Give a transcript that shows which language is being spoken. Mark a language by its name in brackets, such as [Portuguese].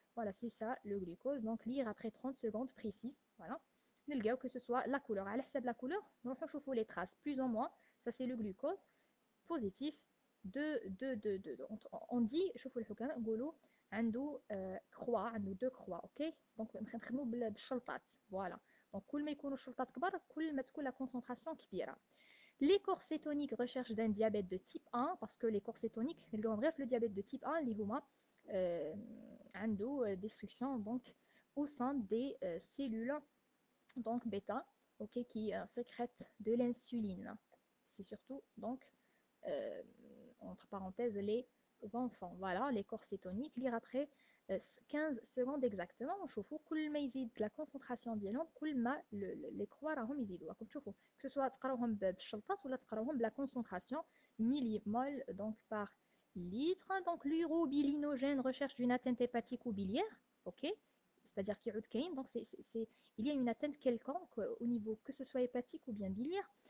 [French] Voilà, c'est ça le glucose. Donc lire après 30 secondes précises. Voilà. [Arabic] نلقاو [French] que ce soit la couleur. [Arabic] على حسب [French] la couleur, [Arabic] نروحو نشوفو [French] les traces plus ou moins. Ça c'est le glucose positif de on dit [Arabic] شوفوا الحكام نقولوا عنده [French] croix, عنده deux croix, ok, donc [Arabic] نخدموا بالشلطات. [French] Voilà, donc [Arabic] كل ما يكونوا الشلطات كبار كل ما تكون [French] la concentration [Arabic] كبيره. [French] Les corps cétoniques recherchent d'un diabète de type 1 parce que les corps cétoniques bref le diabète de type 1 [Arabic] اللي هما عنده [French] destruction donc au sein des cellules donc bêta, ok, qui sécrètent de l'insuline. C'est surtout donc euh, entre parenthèses, les enfants. Voilà, les corps cétoniques. Lire après 15 secondes exactement. [Arabic] نشوفوا كل ما يزيد [French] la concentration [Arabic] ديالهم كل ما [French] les croix [Arabic] راهم يزيدوا. راكم تشوفوا [French] que ce soit [Arabic] تقراوهم بالشلطات ولا تقراوهم بلا [French] concentration millimol donc par litre. Donc l'urobilinogène, recherche d'une atteinte hépatique ou biliaire. Ok, c'est-à-dire qu'il y a donc il y a une atteinte quelconque au niveau que ce soit hépatique ou bien biliaire.